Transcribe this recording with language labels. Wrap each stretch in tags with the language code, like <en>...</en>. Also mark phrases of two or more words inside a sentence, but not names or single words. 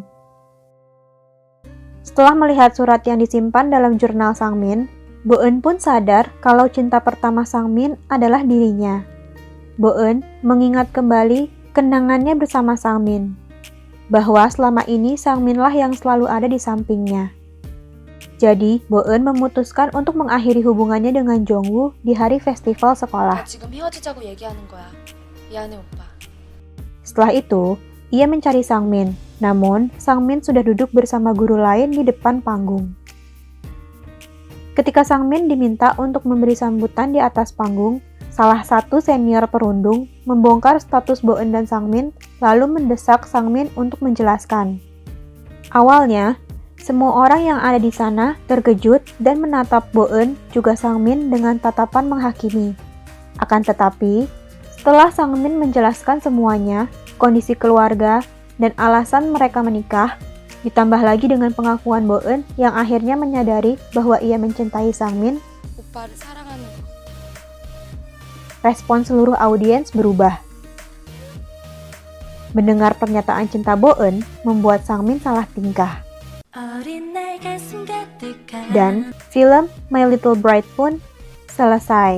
<id>Setelah melihat surat yang disimpan dalam jurnal Sangmin, Boen pun sadar kalau cinta pertama Sangmin adalah dirinya. Boen mengingat kembali kenangannya bersama Sangmin, bahwa selama ini Sangminlah yang selalu ada di sampingnya. Jadi, Boen memutuskan untuk mengakhiri hubungannya dengan Jongwoo di hari festival sekolah.</id> <ko>지금 헤어지자고 얘기하는 거야. 미안해 오빠.</ko> <id>Setelah itu, ia mencari Sangmin, namun Sangmin sudah duduk bersama guru lain di depan panggung. Ketika Sangmin diminta untuk memberi sambutan di atas panggung, salah satu senior perundung membongkar status Boen dan Sangmin lalu mendesak Sangmin untuk menjelaskan. Awalnya, semua orang yang ada di sana terkejut dan menatap Boen juga Sangmin dengan tatapan menghakimi. Akan tetapi, setelah Sangmin menjelaskan semuanya, kondisi keluarga, dan alasan mereka menikah, ditambah lagi dengan pengakuan Boeun yang akhirnya menyadari bahwa ia mencintai Sangmin,</id> <ko>오빠를 사랑하는 거.</ko> <id>respon seluruh audiens berubah. Mendengar pernyataan cinta Boeun membuat Sangmin salah tingkah. Dan film My Little Bride pun selesai.</id>